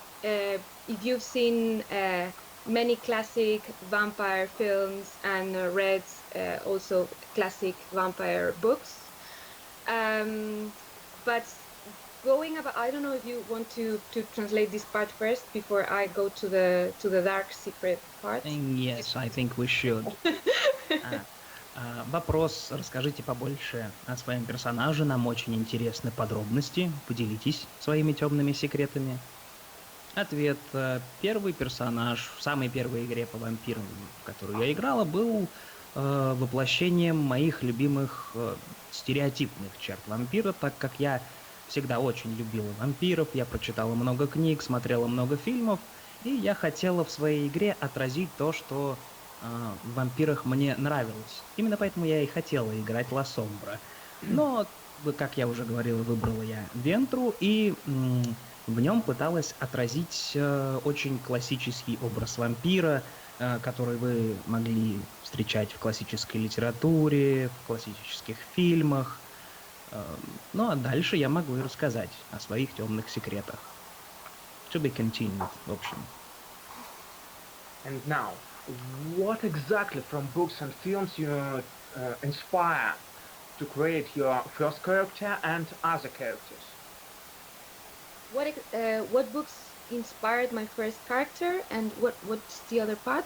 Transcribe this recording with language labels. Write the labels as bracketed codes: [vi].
[en] If you've seen many classic vampire films and read also classic vampire books, but going about, I don't know if you want to translate this part first before I go to the dark secret part. Yes, I think we should. [ru] Вопрос, расскажите побольше о своем персонаже, нам очень интересны подробности, поделитесь своими темными секретами. Ответ. Первый персонаж в самой первой игре по вампирам, в которую я играла, был воплощением моих любимых стереотипных черт вампира, так как я всегда очень любила вампиров, я прочитала много книг, смотрела много фильмов, и я хотела в своей игре отразить то, что в вампирах мне нравилось. Именно поэтому я и хотела играть Ла Сомбра. Но, как я уже говорила, выбрала я Вентру, и в нем пыталась отразить очень классический образ вампира, который вы могли встречать в классической литературе, в классических фильмах. Ну а дальше я могу и рассказать о своих темных секретах. [en] To be continued, [ru] в общем. [en] And now, what exactly from books and films you inspire to create your first character and other characters? What books inspired my first character, and what's the other part?